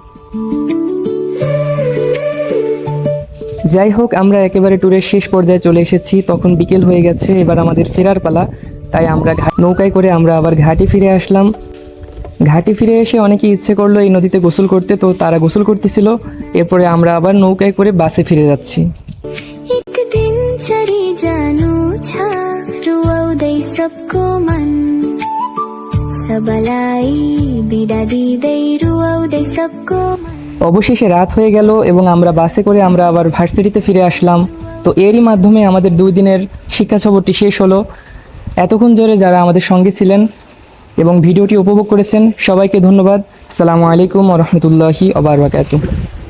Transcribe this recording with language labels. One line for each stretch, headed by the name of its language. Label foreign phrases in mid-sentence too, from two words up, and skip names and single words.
Bangla: যাই হোক, আমরা একেবারে ট্যুরের শেষ পর্যায়ে চলে এসেছি। তখন বিকেল হয়ে গেছে, এবার আমাদের ফেরার পালা। তাই আমরা নৌকায় করে আমরা আবার ঘাটে ফিরে আসলাম। ঘাটে ফিরে এসে অনেকেই ইচ্ছে করলো এই নদীতে গোসল করতে, তো তারা গোসল করতেছিল। এরপরে আমরা আবার নৌকায় করে বাসে ফিরে যাচ্ছি।
Nepali: एक दिन चढी जानु छ रुवाउँदै सबको मन सबलाई बिदा दिँदै रुवाउँदै सबको मन
Bangla: অবশেষে রাত হয়ে গেল এবং আমরা বাসে করে আমরা আবার ভার্সিটিতে ফিরে আসলাম। তো এরই মাধ্যমে আমাদের 2 দিনের শিক্ষা সফরটি শেষ হলো। এতক্ষণ ধরে যারা আমাদের সঙ্গে ছিলেন এবং ভিডিওটি উপভোগ করেছেন, সবাইকে ধন্যবাদ।
Arabic: السلام عليكم ورحمة الله وبركاته.